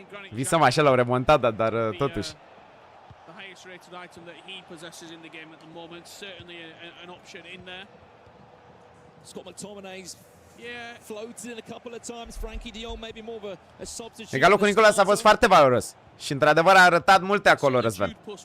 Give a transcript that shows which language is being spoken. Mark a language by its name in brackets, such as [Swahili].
[Romanian] Visăm așa la o remontada, dar totuși. [English] The highest rated item that he possesses in the game at the moment, certainly an option in there. Scott McTominay's floated in a couple of times. Frankie de Jong maybe more of a substitute. [Romanian] Egalul cu Nicolas a fost foarte valoros. Și într-adevăr a arătat multe acolo, Răzvan.